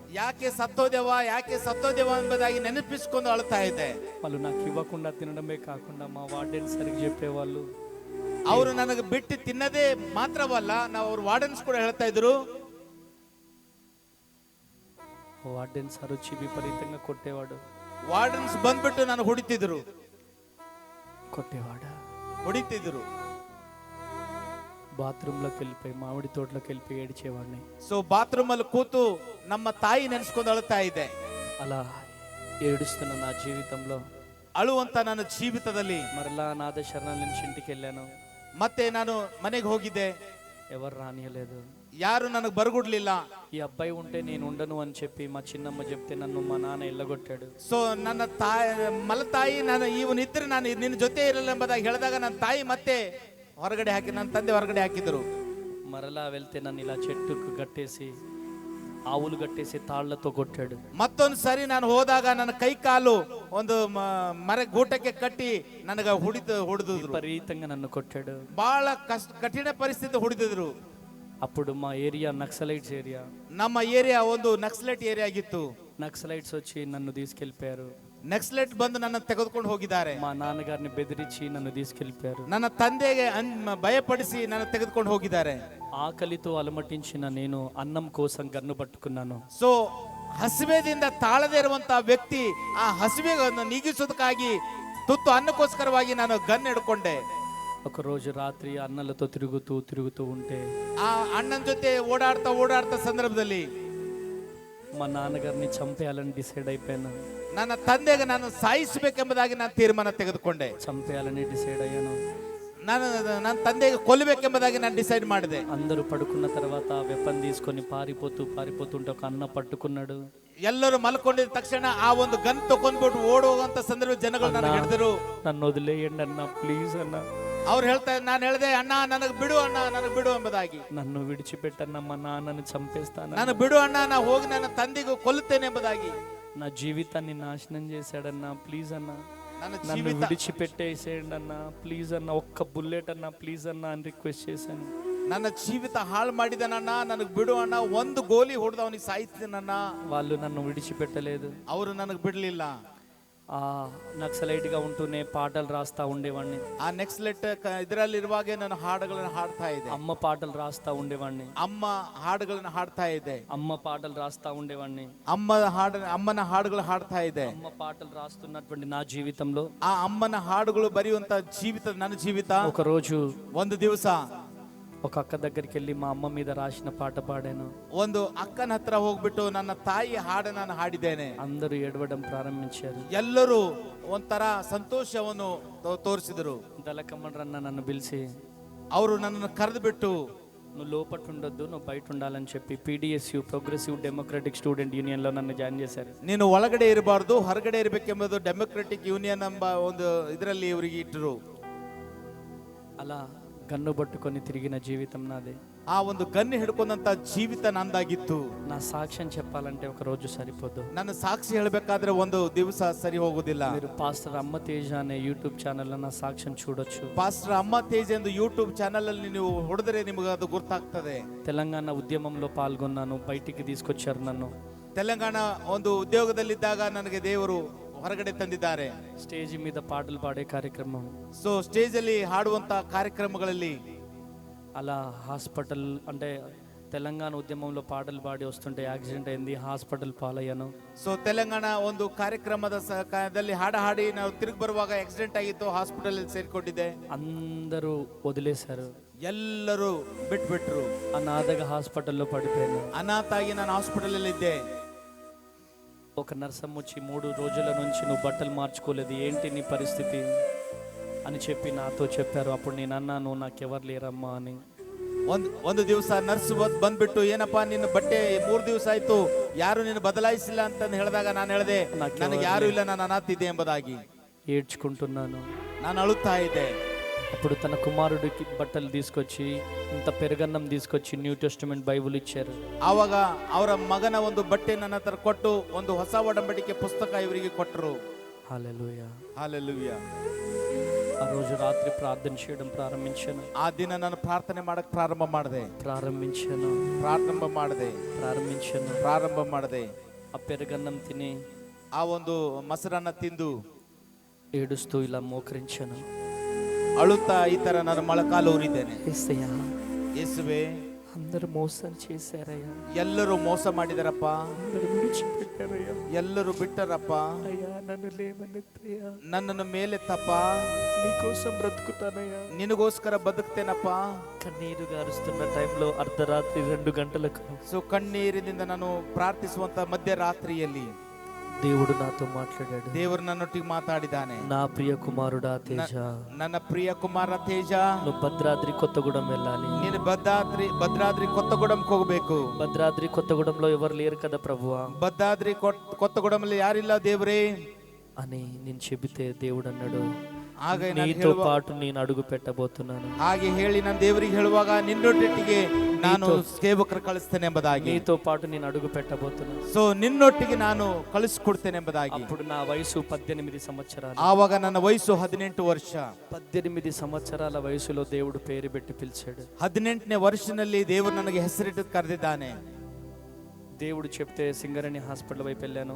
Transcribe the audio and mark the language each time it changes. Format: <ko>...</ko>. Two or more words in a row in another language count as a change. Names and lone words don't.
<kn>ಯಾಕೆ ಸತ್ತೋದೇವ ಎಂಬುದಾಗಿ ನೆನಪಿಸ್ಕೊಂಡು ಅಳ್ತಾ ಇದ್ದೆ.</kn> <te>వాళ్ళు నాకు ఇవ్వకుండా తినడమే కాకుండా మా వార్డెన్ సరిగ్గా చెప్పేవాళ్ళు,</te> <kn>ಅವರು ನನಗೆ ಬಿಟ್ಟು ತಿನ್ನದೇ ಮಾತ್ರವಲ್ಲ, ನಾವು ಅವ್ರ ವಾರ್ಡನ್ಸ್ ಕೂಡ ಹೇಳ್ತಾ ಇದ್ರು.</kn> <te>వార్డెన్ సార్ వచ్చి విపరీతంగా కొట్టేవాడు.</te> <kn>ವಾರ್ಡನ್ಸ್ ಬಂದ್ಬಿಟ್ಟು ನಾನು ಹೊಡಿತಿದ್ರು.</kn> <te>బాత్రూంలోకి వెళ్ళిపోయి మామిడి తోటలోకి వెళ్ళిపోయి ఏడ్చేవాడిని.</te> <kn>ಸೊ ಬಾತ್ರೂಮ್ ಅಲ್ಲಿ ಕೂತು ನಮ್ಮ ತಾಯಿ ನೆನೆಸ್ಕೊಂಡು ಅಳ್ತಾ ಇದ್ದೆ.</kn> <te>అలా ఏడుస్తున్న నా జీవితంలో</te> <kn>ಅಳುವಂತ ನನ್ನ ಜೀವಿತದಲ್ಲಿ</kn> <te>మరలా అనాథ శరణాలయం నుంచి ఇంటికి వెళ్ళాను.</te> <kn>ಮತ್ತೆ ನಾನು ಮನೆಗೆ ಹೋಗಿದ್ದೆ.</kn> <te>ఎవరు రానియలేదు,</te> <kn>ಯಾರು ನನಗೆ ಬರಗುಡ್ಲಿಲ್ಲ.</kn> <te>ఈ అబ్బాయి ఉంటే నేను ఉండను అని చెప్పి మా చిన్నమ్మ చెప్తే నన్ను మా నాన్న ఎల్లగొట్టాడు.</te> <kn>ಸೊ ನನ್ನ ಮಲತಾಯಿ ನಾನು ಇವನಿದ್ರೆ ನಾನು ನಿನ್ನ ಜೊತೆ ಇರಲ್ಲ ಎಂಬುದಾಗಿ ಹೇಳಿದಾಗ ನನ್ನ ತಾಯಿ ಮತ್ತೆ ಹೊರಗಡೆ ಹಾಕಿ, ನನ್ನ ತಂದೆ ಹೊರಗಡೆ ಹಾಕಿದ್ರು.</kn> <te>మరలా వెళ్తే నన్ను ఇలా చెట్టుకు కట్టేసి ఆవులు కట్టేసి తాళ్లతో కొట్టాడు.</te> <kn>ಮತ್ತೊಂದು ಸರಿ ನಾನು ಹೋದಾಗ ನನ್ನ ಕೈ ಕಾಲು ಒಂದು ಮರ ಗೂಟಕ್ಕೆ ಕಟ್ಟಿ ನನಗ ಹೊಡೆದಿದ್ರು,</kn> <te>విపరీతంగా నన్ను కొట్టాడు.</te> <kn>ಬಹಳ ಕಠಿಣ ಪರಿಸ್ಥಿತಿ ಹೊಡೆದಿದ್ರು.</kn> <te>అప్పుడు మా ఏరియా నక్సలైట్స్ ఏరియా,</te> <kn>ನಮ್ಮ ಏರಿಯಾ ಒಂದು ನಕ್ಸಲೈಟ್ ಏರಿಯಾ ಆಗಿತ್ತು.</kn> <te>నక్సలైట్స్ వచ్చి నన్ను తీసుకెళ్లిపోయారు.</te> <kn>ನಕ್ಸಲೈಟ್ ಬಂದು ನನ್ನ ತೆಗೆದುಕೊಂಡು ಹೋಗಿದ್ದಾರೆ.</kn> <te>మా నాన్నగారిని బెదిరించి నన్ను తీసుకెళ్లిపోయారు.</te> <kn>ನನ್ನ ತಂದೆಗೆ ಭಯಪಡಿಸಿ ನನ್ನ ತೆಗೆದುಕೊಂಡು ಹೋಗಿದ್ದಾರೆ.</kn> <te>ఆకలితో అలమటించిన నేను అన్నం కోసం గన్ను పట్టుకున్నాను.</te> <kn>ಸೊ ಹಸಿವೆದಿಂದ ತಾಳದೇ ಇರುವಂತಹ ವ್ಯಕ್ತಿ ಆ ಹಸಿವೆಯನ್ನು ನೀಗಿಸೋದಕ್ಕಾಗಿ ತುತ್ತು ಅನ್ನಕ್ಕೋಸ್ಕರವಾಗಿ ನಾನು ಗನ್ ಹಿಡ್ಕೊಂಡೆ.</kn> <te>ఒక రోజు రాత్రి అన్నలతో తిరుగుతూ ఉంటే</te> <kn>ಆ ಅಣ್ಣನ ಜೊತೆ ಓಡಾಡ್ತಾ ಸಂದರ್ಭದಲ್ಲಿ</kn> <te>మా నాన్నగారిని చంపేయాలని డిసైడ్ అయిపోయాను.</te> <kn>ನನ್ನ ತಂದೆಗೆ ನಾನು ಸಾಯಿಸಬೇಕೆಂಬುದಾಗಿ ನಾನು ತೀರ್ಮಾನ ತೆಗೆದುಕೊಂಡೆ.</kn> <te>చంపేయాలని డిసైడ్ అయ్యాను.</te> <kn>ನನ್ನ ತಂದೆಗೆ ಕೊಲ್ಲಬೇಕೆಂಬುದಾಗಿ ನಾನು ಡಿಸೈಡ್ ಮಾಡಿದೆ.</kn> <te>అందరూ పడుకున్న తర్వాత వెపన్ తీసుకొని పారిపోతుంటే ఒక అన్న పట్టుకున్నాడు.</te> <kn>ಎಲ್ಲರೂ ಮಲ್ಕೊಂಡಿದ್ದ ತಕ್ಷಣ ಆ ಒಂದು ಗನ್ ತಗೊಂಡ್ಬಿಟ್ಟು ಓಡುವಂತ ಸಂದರ್ಭ ಜನಗಳು ನನಗೆ ಹಿಡಿದ್ರು.</kn> <te>నన్ను వదిలేయండి అన్న, ప్లీజ్ అన్న.</te> <kn>ಅವ್ರು ನಾನು ಹೇಳಿದೆ, ಅಣ್ಣ ನನಗೆ ಬಿಡು ಎಂಬುದಾಗಿ.</kn> <te>నన్ను విడిచిపెట్టన్న, మా నాన్నని చంపేస్తాను.</te> <kn>ನಾನು ಬಿಡು ಅಣ್ಣ, ನಾ ಹೋಗಿ ನನ್ನ ತಂದೆಗೂ ಕೊಲ್ಲುತ್ತೇನೆ ಎಂಬುದಾಗಿ.</kn> <te>నా జీవితాన్ని నాశనం చేశాడన్న, ప్లీజ్ అన్న.</te> <kn>ನನ್ನ</kn> <te>నన్ను విడిచిపెట్టేసేయండి అన్న, ప్లీజ్ అన్న. ఒక్క బుల్లెట్ అన్న, ప్లీజ్ అన్న అని రిక్వెస్ట్ చేశాను.</te> <kn>ನನ್ನ ಜೀವಿತ ಹಾಳು ಮಾಡಿದನಣ್ಣ, ನನಗೆ ಬಿಡು ಅಣ್ಣ, ಒಂದು ಗೋಲಿ ಹೊಡೆದು ಅವನಿಗೆ ಸಾಯಿಸ್ತೀನಣ್ಣ.</kn> <te>వాళ్ళు నన్ను విడిచిపెట్టలేదు.</te> <kn>ಅವರು ನನಗೆ ಬಿಡ್ಲಿಲ್ಲ.</kn> <te>ఆ నక్సలైట్ గా ఉంటూనే పాటలు రాస్తా ఉండేవాడిని.</te> <kn>ಆ ನೆಕ್ಸ್ಲೆಟ್ ಇದರಲ್ಲಿರುವಾಗೆ ನಾನು ಹಾಡುಗಳನ್ನು ಹಾಡ್ತಾ ಇದ್ದೆ.</kn> <te>అమ్మ పాటలు రాస్తా ఉండేవాడిని.</te> <kn>ಅಮ್ಮ ಹಾಡುಗಳನ್ನು ಹಾಡ್ತಾ ಇದ್ದೆ.</kn> <te>అమ్మ పాటలు రాస్తా ఉండేవాడిని.</te> <kn>ಅಮ್ಮನ ಹಾಡುಗಳು ಹಾಡ್ತಾ ಇದ್ದೆ.</kn> <te>అమ్మ పాటలు రాస్తున్నటువంటి నా జీవితంలో</te> <kn>ಆ ಅಮ್ಮನ ಹಾಡುಗಳು ಬರೆಯುವಂತ ನನ್ನ ಜೀವಿತ</kn> <te>ఒక రోజు</te> <kn>ಒಂದು ದಿವಸ</kn> <te>ఒక అక్క దగ్గరికి వెళ్ళి మా అమ్మ మీద రాసిన పాట పాడాను.</te> <kn>ಒಂದು ಅಕ್ಕನ ಹತ್ರ ಹೋಗ್ಬಿಟ್ಟು ನನ್ನ ತಾಯಿ ಹಾಡು ನಾನು ಹಾಡಿದ್ದೇನೆ.</kn> <te>అందరూ ఏడవడం ప్రారంభించారు.</te> <kn>ಎಲ್ಲರೂ ಒಂಥರ ಸಂತೋಷವನ್ನು ತೋರಿಸಿದರು.</kn> <te>దళకమణరన్న నన్ను పిలిచి</te> <kn>ಅವರು ನನ್ನನ್ನು ಕರೆದು ಬಿಟ್ಟು,</kn> <te>నువ్వు లోపట ఉండొద్దు, నువ్వు బయట ఉండాలని చెప్పి PDSU ప్రోగ్రెసివ్ డెమోక్రటిక్ స్టూడెంట్ యూనియన్ లో నన్ను జాయిన్ చేశారు.</te> <kn>ನೀನು ಒಳಗಡೆ ಇರಬಾರ್ದು, ಹೊರಗಡೆ ಇರಬೇಕೆಂಬುದು ಡೆಮೊಕ್ರೆಟಿಕ್ ಯೂನಿಯನ್ ಎಂಬ ಒಂದು ಇದರಲ್ಲಿ ಇವರಿಗೆ ಇಟ್ಟರು.</kn> <te>అలా గన్ను పట్టుకొని తిరిగిన జీవితం నాదే.</te> <kn>ಆ ಒಂದು ಗನ್ ಹಿಡ್ಕೊಂಡಂತ ಜೀವಿತ ನಂದಾಗಿತ್ತು.</kn> <te>నా సాక్ష్యం చెప్పాలంటే ఒక రోజు సరిపోదు.</te> <kn>ನನ್ನ ಸಾಕ್ಷಿ ಹೇಳಬೇಕಾದ್ರೆ ಒಂದು ದಿವಸ ಸರಿ ಹೋಗುದಿಲ್ಲ.</kn> <te>మీరు పాస్టర్ అమ్మ తేజ అనే యూట్యూబ్ ఛానల్ లో నా సాక్ష్యం చూడొచ్చు.</te> <kn>ಪಾಸ್ಟರ್ ಅಮ್ಮ ತೇಜ್ ಎಂದು ಯೂಟ್ಯೂಬ್ ಚಾನೆಲ್ ಅಲ್ಲಿ ನೀವು ಹೊಡೆದರೆ ನಿಮಗೆ ಅದು ಗುರ್ತಾಗ್ತದೆ.</kn> <te>తెలంగాణ ఉద్యమంలో పాల్గొన్నాను, బయటికి తీసుకొచ్చారు నన్ను.</te> <kn>ತೆಲಂಗಾಣ ಒಂದು ಉದ್ಯೋಗದಲ್ಲಿದ್ದಾಗ ನನಗೆ ದೇವರು ಹೊರಗಡೆ ತಂದಿದ್ದಾರೆ.</kn> <te>స్టేజ్ మీద పాటలు పాడే కార్యక్రమం.</te> <kn>ಸೊ ಸ್ಟೇಜ್ ಅಲ್ಲಿ ಹಾಡುವಂತ ಕಾರ್ಯಕ್ರಮಗಳಲ್ಲಿ</kn> <te>అలా హాస్పిటల్ అంటే తెలంగాణ ఉద్యమంలో పాటలు పాడి వస్తుంటే యాక్సిడెంట్ అయింది, హాస్పిటల్ పాలయ్యాను.</te> <kn>ಸೊ ತೆಲಂಗಾಣ ಒಂದು ಕಾರ್ಯಕ್ರಮದ ದಲ್ಲಿ ಹಾಡಿ ನಾವು ತಿರುಗಿ ಬರುವಾಗ ಆಕ್ಸಿಡೆಂಟ್ ಆಗಿತ್ತು, ಹಾಸ್ಪಿಟಲ್ ಅಲ್ಲಿ ಸೇರ್ಕೊಂಡಿದ್ದೆ.</kn> <te>అందరూ వదిలేశారు,</te> <kn>ಎಲ್ಲರೂ ಬಿಟ್ಬಿಟ್ರು.</kn> <te>అనాథగా హాస్పిటల్లో పడిపోయాను.</te> <kn>ಅನಾಥ ಆಗಿ ನಾನು ಹಾಸ್ಪಿಟಲ್ ಅಲ್ಲಿ ಇದ್ದೆ.</kn> <te>ఒక నర్సమ్మ వచ్చి 3 రోజుల నుంచి నువ్వు బట్టలు మార్చుకోలేదు, ఏంటి నీ పరిస్థితి అని చెప్పి నాతో చెప్పారు. అప్పుడు నేను అన్నాను, నాకెవరు లేరమ్మా అని.</te> <kn>ಒಂದು ದಿವಸ ನರ್ಸ್ ಬಂದ್ಬಿಟ್ಟು, ಏನಪ್ಪಾ ನಿನ್ನ ಬಟ್ಟೆ 3 ದಿವಸ ಆಯ್ತು, ಯಾರು ನಿನ್ನ ಬದಲಾಯಿಸಿಲ್ಲ ಅಂತ ಹೇಳಿದಾಗ ನಾನು ಹೇಳಿದೆ, ನನಗೆ ಯಾರು ಇಲ್ಲ, ನಾನು ಅನಾಥಿದ್ದೆ ಎಂಬುದಾಗಿ</kn> <te>ఏడ్చుకుంటున్నాను.</te> <kn>ನಾನು ಅಳುತ್ತಾ ಇದ್ದೆ.</kn> <te>అప్పుడు తన కుమారుడికి బట్టలు తీసుకొచ్చి, ఇంత పెరుగన్నం తీసుకొచ్చి న్యూ టెస్టమెంట్ బైబుల్ ఇచ్చారు.</te> <kn>ಆವಾಗ ಅವರ ಮಗನ ಒಂದು ಬಟ್ಟೆ ನನ್ನ ಹತ್ರ ಕೊಟ್ಟು ಒಂದು ಹೊಸ ಒಡಂಬಡಿಕೆ ಪುಸ್ತಕ ಇವರಿಗೆ ಕೊಟ್ಟರು.</kn> <te>హల్లెలూయా,</te> <kn>ಹಲ್ಲೆಲೂಯಾ.</kn> <te>ఆ రోజు రాత్రి ప్రార్థన చేయడం ప్రారంభించాను.</te> <kn>ಆ ದಿನ ನಾನು ಪ್ರಾರ್ಥನೆ ಮಾಡಕ್ ಪ್ರಾರಂಭ ಮಾಡಿದೆ.</kn> <te>ఆ పెరుగన్నం తిని,</te> <kn>ಆ ಒಂದು ಮೊಸರನ್ನ ತಿಂದು</kn> <te>ఏడుస్తూ ఇలా మోకరించాను.</te> <kn>ಅಳುತ್ತಾ ಈ ತರ ನಾನು ಮೊಳಕಾಲು ಊರಿದ್ದೇನೆ.</kn> <te>యేసయ్యా,</te> <kn>ಯೇಸುವೆ,</kn> <te>అందరూ మోసం చేశారయ్యా,</te> <kn>ಎಲ್ಲರೂ ಮೋಸ ಮಾಡಿದಾರಪ್ಪ,</kn> <te>అందరూ విడిచిపెట్టారయ్యా,</te> <kn>ಎಲ್ಲರೂ ಬಿಟ್ಟರಪ್ಪ,</kn> <te>అయ్యా నన్ను లేవనెత్తయ్యా,</te> <kn>ನನ್ನನ್ನು ಮೇಲೆತ್ತಪ್ಪ,</kn> <te>నీకోసం బ్రతుకుతానయ్యా,</te> <kn>ನಿನಗೋಸ್ಕರ ಬದುಕ್ತೇನಪ್ಪ.</kn> <te>కన్నీరు గారుస్తున్న టైంలో అర్ధరాత్రి 2 గంటలకు</te> <kn>ಸೊ ಕಣ್ಣೀರಿನಿಂದ ನಾನು ಪ್ರಾರ್ಥಿಸುವಂತ ಮಧ್ಯರಾತ್ರಿಯಲ್ಲಿ</kn> <te>దేవుడు నాతో మాట్లాడాడు.</te> <kn>ದೇವರು ನನ್ನೊಟ್ಟಿಗೆ ಮಾತಾಡಿದ್ದಾನೆ.</kn> <te>నా ప్రియ కుమారుడా తేజ,</te> <kn>ನನ್ನ ಪ್ರಿಯ ಕುಮಾರ ತೇಜ,</kn> <te>నువ్వు భద్రాద్రి కొత్తగూడెం వెళ్ళాలి.</te> <kn>ನೀನು ಭದ್ರಾದ್ರಿ ಕೊತ್ತಗೂಡಂಗೆ ಹೋಗ್ಬೇಕು.</kn> <te>భద్రాద్రి కొత్తగూడెంలో ఎవరు లేరు కదా ప్రభువా,</te> <kn>ಭದ್ರಾದ್ರಿ ಕೊತ್ತಗೂಡಂಲ್ಲಿ ಯಾರಿಲ್ಲ ದೇವ್ರೇ</kn> <te>అని నేను చెబితే దేవుడు అన్నాడు,</te> <kn>ಹಾಗೆ</kn> <te>నీతో పాటు నేను అడుగు పెట్టబోతున్నాను.</te> <kn>ಹಾಗೆ ಹೇಳಿ ನಾನು ದೇವರಿಗೆ ಹೇಳುವಾಗ ನಿನ್ನೊಟ್ಟಿಗೆ ನಾನು ಸೇವಕರು ಕಳಿಸ್ತೇನೆ ಎಂಬುದಾಗಿ,</kn> <te>నీతో పాటు నేను అడుగు పెట్టబోతున్నాను.</te> <kn>ಸೊ ನಿನ್ನೊಟ್ಟಿಗೆ ನಾನು ಕಳಿಸ್ಕೊಡ್ತೇನೆ ಎಂಬುದಾಗಿ.</kn> <te>అప్పుడు నా వయసు 18 సంవత్సరాలు.</te> <kn>ಆವಾಗ ನನ್ನ ವಯಸ್ಸು 18 ವರ್ಷ.</kn> <te>18 సంవత్సరాల వయసులో దేవుడు పేరు పెట్టి పిలిచాడు.</te> <kn>18ನೇ ವರ್ಷದಲ್ಲಿ ದೇವರು ನನಗೆ ಹೆಸರಿಟ್ಟು ಕರೆದಿದ್ದಾನೆ.</kn> <te>దేవుడు చెప్తే సింగరేణి హాస్పిటల్ వైపు వెళ్ళాను.</te>